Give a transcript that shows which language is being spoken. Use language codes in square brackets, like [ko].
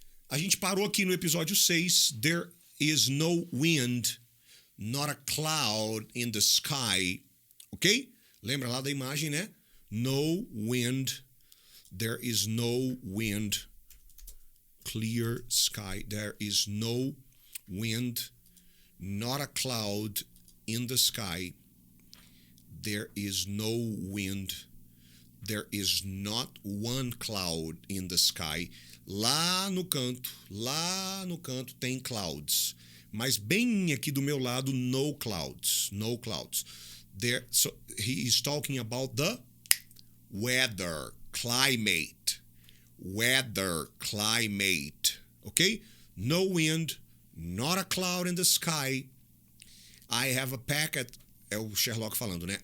[pt] A gente parou aqui no episódio 6. [en] There is no wind, not a cloud in the sky. [pt] Ok? Lembra lá da imagem, né? [en] No wind. There is no wind. Clear sky. There is no wind, not a cloud in the sky. There is no wind. There is not one cloud in the sky. [pt] Lá no canto tem clouds. Mas bem aqui do meu lado, [en] no clouds. No clouds. There, so he is talking about the weather, climate. Weather, climate. Okay? No wind, not a cloud in the sky. I have a packet, [pt] é o Sherlock falando, né?